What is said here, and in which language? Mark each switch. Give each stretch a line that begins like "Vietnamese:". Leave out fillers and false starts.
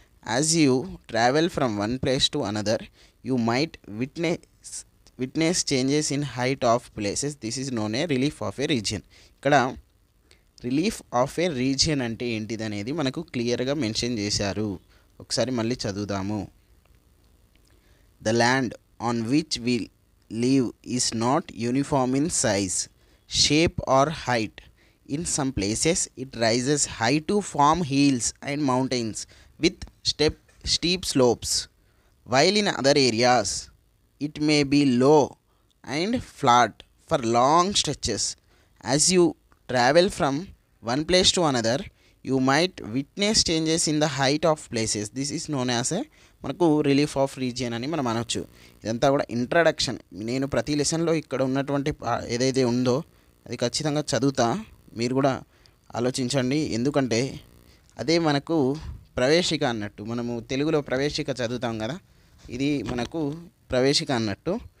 English: As you travel from one place to another you might witness changes in height of places. This is known a relief of a region.
Telugu: ఇక్కడ relief of ఏ region అంటే ఏంటిది అనేది మనకు క్లియర్గా mention చేశారు. ఒకసారి మళ్ళీ చదువుదాము.
English: The land on which we live is not uniform in size, shape or height. In some places it rises high to form hills and mountains with steep slopes, while in other areas it may be low and flat for long stretches. As you travel from one place to another you might witness changes in the height of places. This is known as a మనకు relief of region
Telugu: అని మనం అనొచ్చు. ఇదంతా కూడా introduction. నేను ప్రతి లెసన్లో ఇక్కడ ఉన్నటువంటి ఏదైతే ఉందో అది ఖచ్చితంగా చదువుతా. మీరు కూడా ఆలోచించండి, ఎందుకంటే అదే మనకు ప్రవేశిక అన్నట్టు. మనము తెలుగులో ప్రవేశిక చదువుతాం కదా, ఇది మనకు ప్రవేశిక అన్నట్టు.